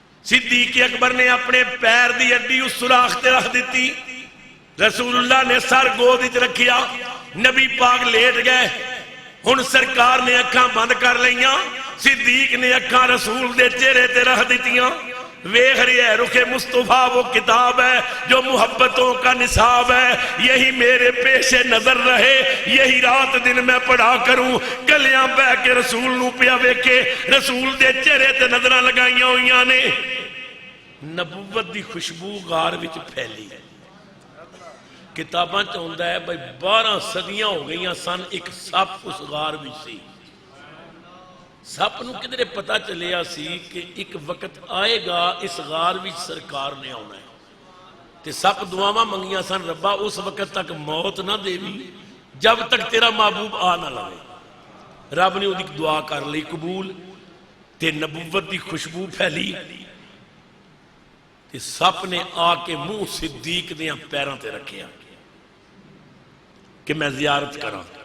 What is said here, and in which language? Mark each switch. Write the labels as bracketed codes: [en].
[pa] صدیق اکبر نے اپنے پیر دی ہڈی اس سوراخ تے رکھ دیتی. رسول اللہ نے سر گود وچ رکھیا, نبی پاک لیٹ گئے. ہن سرکار نے اکھاں بند کر لیاں, صدیق نے اکھاں رسول دے چہرے تے رکھ دیتیاں. [ur] ویکھ رہی ہے رخ مصطفیٰ وہ کتاب ہے جو محبتوں کا نصاب ہے, یہی میرے پیش نظر رہے, یہی رات دن میں پڑھا کروں. [pa] گلیاں بہ کے رسول نو پیا ویکھے, رسول دے چہرے تے نظراں لگائیاں ہوئیاں نے. نبوت دی خوشبو غار وچ پھیلی. کتاباں چ ہوندا ہے بھائی 12 صدیاں ہو گئیاں سن, ایک سپ اس غار وچ سی. سپ نو کدھرے پتہ چلیا سی کہ ایک وقت آئے گا اس غار وچ سرکار نے آنا ہے. تے سپ دعاواں منگیاں سن, ربا اس وقت تک موت نہ دیوی جب تک تیرا محبوب آ نہ لگے. رب نے اودی دعا کر لی قبول, تے نبوت دی خوشبو پھیلی. تے سپ نے آ کے منہ صدیق دیاں پیراں تے رکھیا کہ میں زیارت کراں.